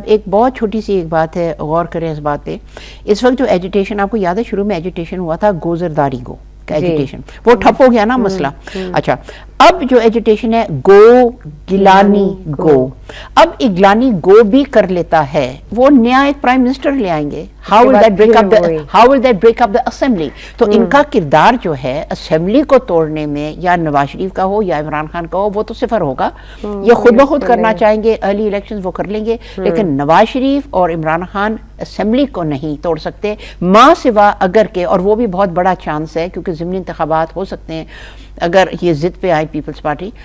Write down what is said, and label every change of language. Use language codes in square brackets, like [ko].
[ur] ایک بہت چھوٹی سی ایک بات ہے, غور کریں اس بات پہ. اس وقت جو ایجیٹیشن, آپ کو یاد ہے شروع میں ایجیٹیشن ہوا تھا گوزرداری گو کا ایجیٹیشن, وہ ٹھپ ہو گیا نا مسئلہ. اچھا اب جو ایجیٹیشن ہے گو گیلانی گو, اب اگلانی گو بھی کر لیتا ہے, وہ نیا ایک پرائم منسٹر لے آئیں گے. [en] how will that break up the assembly? [ur] تو ان کا کردار جو ہے اسمبلی کو توڑنے میں یا نواز شریف کا ہو یا عمران خان کا ہو وہ تو صفر ہوگا. یہ خود بخود کرنا چاہیں گے ارلی الیکشنز وہ کر لیں گے, لیکن نواز شریف اور عمران خان اسمبلی کو نہیں توڑ سکتے ماں سوا اگر کے, اور وہ بھی بہت بڑا چانس ہے کیونکہ ضمنی انتخابات ہو سکتے ہیں اگر یہ ضد پہ آئی پیپلز پارٹی.